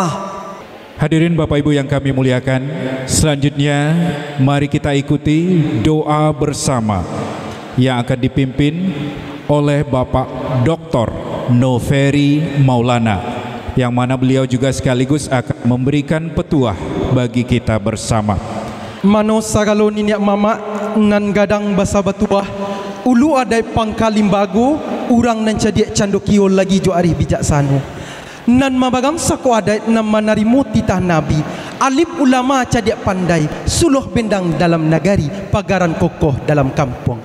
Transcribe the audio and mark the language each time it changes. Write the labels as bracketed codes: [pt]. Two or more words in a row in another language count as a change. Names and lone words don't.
[id] Hadirin Bapak Ibu yang kami muliakan, selanjutnya mari kita ikuti doa bersama yang akan dipimpin oleh Bapak Dr. Noveri Maulana, yang mana beliau juga sekaligus akan memberikan petuah bagi kita bersama. [min] Mano sagalo ninyak mama nan gadang basa batuah ulu adai pangkalimbago urang nan cadiak candokio lagi jo arih bijaksana nan mabagam sako adai nan manarimu titah nabi alif ulama cadiak pandai suluh bendang dalam nagari pagaran kokoh dalam kampung.